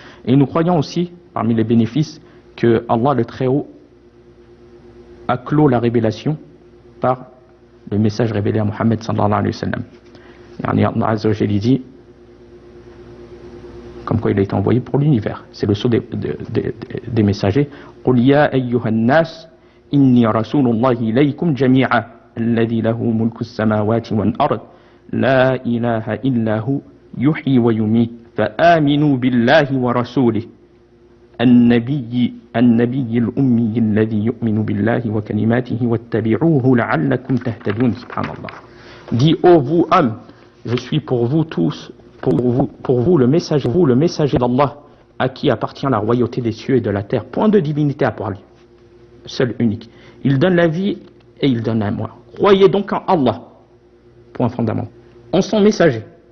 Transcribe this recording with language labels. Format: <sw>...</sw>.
<fr>Et nous croyons aussi, parmi les bénéfices, que Allah le Très-Haut a clos la révélation par le message révélé à Muhammad sallallahu alayhi wa sallam. Yani Allah Azza wa Jalla dit, comme quoi il a été envoyé pour l'univers. C'est le sceau des messagers.</fr> <ar>قُلْ يَا أَيُّهَا النَّاسِ إِنِّي رَسُولُ اللَّهِ إِلَيْكُمْ جَمِيعًا الَّذِي لَهُ مُلْكُ السَّمَاوَاتِ وَالْأَرْضِ لَا إِلَهَ إِلَّا هُوَ يُحْيِي وَيُمِيتُ فآمنوا بالله ورسوله النبي الأمي الذي يؤمن بالله وكلماته واتبعوه لعلكم تهتدون. Subhanallah.</ar> <fr>Dis ô vous hommes, je suis pour vous tous, pour vous le messager d'Allah, à qui appartient la royauté des cieux et de la terre. Point de divinité à part lui, seul unique. Il donne la vie et il donne la mort. Croyez donc en Allah. Point fondamental. En son messager.</fr>